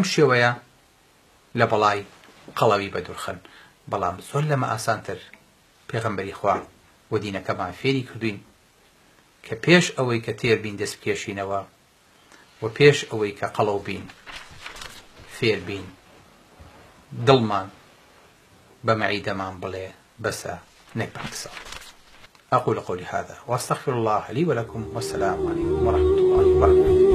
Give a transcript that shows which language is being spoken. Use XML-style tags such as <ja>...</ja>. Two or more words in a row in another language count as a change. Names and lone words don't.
<ckb>شێوەیە لە بەڵای قەڵەوی بەدوورخن بەڵام زۆر لەمە ئاسانتر پێغەمبەری خوا و دینەکەمان فێری کردوین کە پێش ئەوەی کە تێر بین دەست بکێشینەوە و پێش ئەوەی کە قەڵەو بین فێر بین دڵمان بە مەعیدەمان بڵێ بەسە نەک بەقسە</ckb> <ar>أقول قولي هذا وأستغفر الله لي ولكم والسلام عليكم ورحمة الله وبركاته</ar>